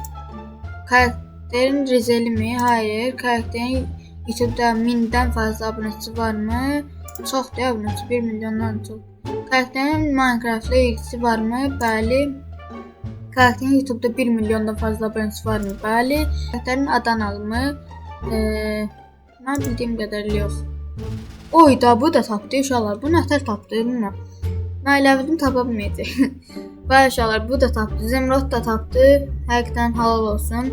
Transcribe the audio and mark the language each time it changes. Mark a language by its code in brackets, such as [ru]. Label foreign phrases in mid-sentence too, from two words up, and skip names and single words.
[tr] Karakterin Rizeli mi? Hayır. Karakterin YouTube'da 1000'den fazla abonesi var mı? Çok da abonesi, 1 milyondan çok. Karakterin Minecraft'la ilgisi var mı? [az] Bəli. Karakterin YouTube-da 1 milyondan fazla abunəsi varmı? Bəli. Karakterin adan alımı mən bildiyim qədərilə yox. Oy da bu da tapdı uşaqlar. Bu nətər tapdı bilmirəm. Mən elə bildim tapa bilməyəcək. Bəli uşaqlar bu da tapdı. Zemrod da tapdı. Həqiqətən halal olsun.